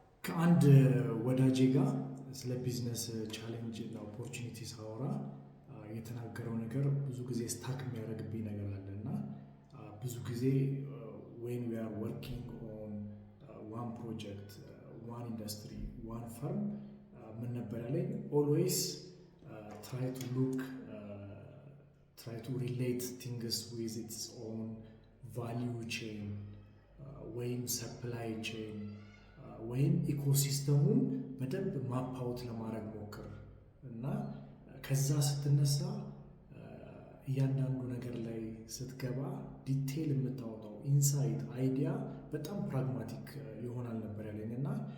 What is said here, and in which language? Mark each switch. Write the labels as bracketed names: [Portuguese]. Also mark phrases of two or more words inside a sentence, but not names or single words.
[Amharic] ከአንድ ወዳጄ ጋር ስለ [English] business challenge [Amharic] እና ኦፖርቹኒቲ ሳወራ የተናገረው ነገር ብዙ ጊዜ ስታክ የሚያደርግብኝ ነገር አለ እና ብዙ ጊዜ [English] when we are working on one project, one industry, one firm [Amharic] ምን ነበር ያለኝ always [English] try to relate things with its own value chain [Amharic] ወይም [English] supply chain [Amharic] ወይም ኢኮሲስተሙን በደንብ [English] map out [Amharic] ለማድረግ ሞክር እና ከዛ ስትነሳ እያንዳንዱ ነገር ላይ ስትገባ ዲቴይል የምታወጣው [English] insight idea [Amharic] በጣም ፕራግማቲክ ይሆናል ነበር ያለኝ እና